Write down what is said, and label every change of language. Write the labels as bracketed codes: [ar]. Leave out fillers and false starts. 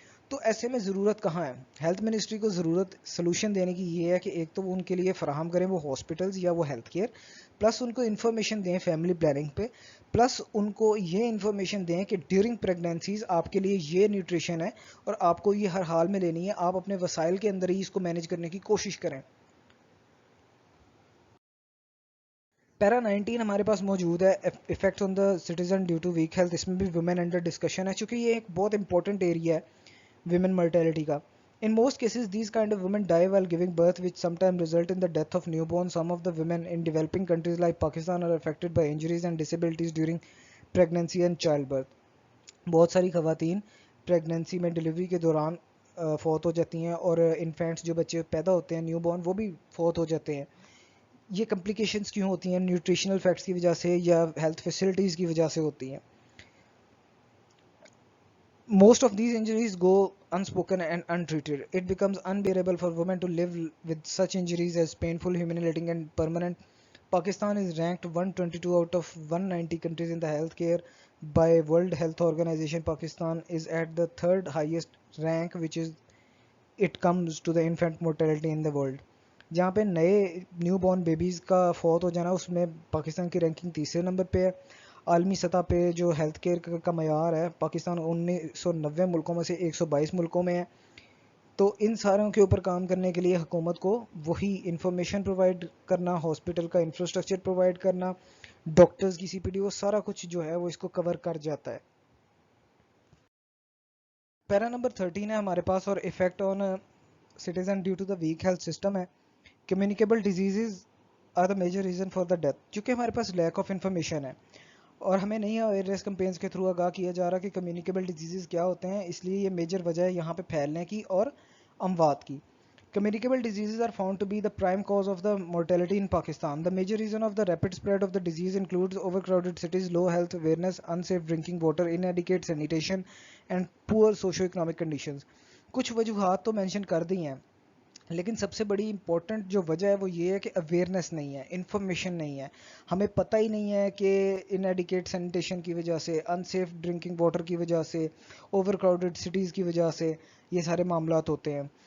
[ur] تو ایسے میں ضرورت کہاں ہے؟ ہیلتھ منسٹری کو ضرورت سلوشن دینے کی یہ ہے کہ ایک تو ان کے لیے فراہم کریں وہ ہاسپٹلز یا وہ ہیلتھ کیئر, پلس ان کو انفارمیشن دیں فیملی پلاننگ پہ, پلس ان کو یہ انفارمیشن دیں کہ ڈیورنگ پریگننسیز آپ کے لیے یہ نیوٹریشن ہے اور آپ کو یہ ہر حال میں لینی ہے, آپ اپنے وسائل کے اندر ہی اس کو مینیج کرنے کی کوشش کریں. پیرا 19 ہمارے پاس موجود ہے, [en] Effects on the citizen due to weak health. [ur] اس میں بھی ویمن انڈر ڈسکشن ہے چونکہ یہ ایک بہت امپورٹنٹ ایریا ہے ویمن مرٹیلٹی کا. [en] In most cases, these kind of women die while giving birth, which sometimes result in the death of newborn. Some of the women in developing countries like Pakistan are affected by injuries and disabilities during pregnancy and childbirth. [ur] بہت ساری خواتین pregnancy میں delivery کے دوران فوت ہو جاتی ہیں, اور انفینٹس جو بچے پیدا ہوتے ہیں نیو بورن وہ بھی فوت ہو جاتے ہیں. یہ کمپلیکیشنز کیوں ہوتی ہیں؟ نیوٹریشنل فیکٹس کی وجہ سے یا ہیلتھ فیسلٹیز کی وجہ سے ہوتی ہیں. [en] Most of these injuries go unspoken and untreated. It becomes unbearable for women to live with such injuries as painful, humiliating and permanent. Pakistan is ranked 122 out of 190 countries in the healthcare by World Health Organization. Pakistan is at the third highest rank, which is it comes to the infant mortality in the world. [ur] جہاں پہ نئے new born babies کا فوت ہو جانا اس میں پاکستان کی ranking تیسرے number پہ ہے. عالمی سطح پہ جو ہیلتھ کیئر کا معیار ہے پاکستان 1990 ملکوں میں سے 122 ملکوں میں ہے. تو ان ساروں کے اوپر کام کرنے کے لیے حکومت کو وہی انفارمیشن پرووائڈ کرنا, ہاسپٹل کا انفراسٹرکچر پرووائڈ کرنا, ڈاکٹرز کی CPD, وہ سارا کچھ جو ہے وہ اس کو کور کر جاتا ہے. پیرا نمبر 13 ہے ہمارے پاس, اور [en] effect on citizen due to the weak health system [ur] ہے. [en] Communicable diseases are the major reason for the death. [ur] چونکہ ہمارے پاس لیک آف انفارمیشن ہے اور ہمیں نہیں اویئرنیس کمپینز کے تھرو آگاہ کیا جا رہا کہ کمیونیکیبل ڈیزیزز کیا ہوتے ہیں, اس لیے یہ میجر وجہ ہے یہاں پہ پھیلنے کی اور اموات کی. [en] Communicable diseases are found to be the prime cause of the mortality in Pakistan. The major reason of the rapid spread of the disease includes overcrowded cities, low health awareness, unsafe drinking water, inadequate sanitation, and poor socio-economic conditions. [ur] کچھ وجوہات تو mention کر دی ہیں, لیکن سب سے بڑی important جو وجہ ہے وہ یہ ہے کہ اویئرنیس نہیں ہے, انفارمیشن نہیں ہے. ہمیں پتہ ہی نہیں ہے کہ انیڈیکیٹ سینیٹیشن کی وجہ سے, انسیف ڈرنکنگ واٹر کی وجہ سے, اوور کراؤڈڈ سٹیز کی وجہ سے یہ سارے معاملات ہوتے ہیں.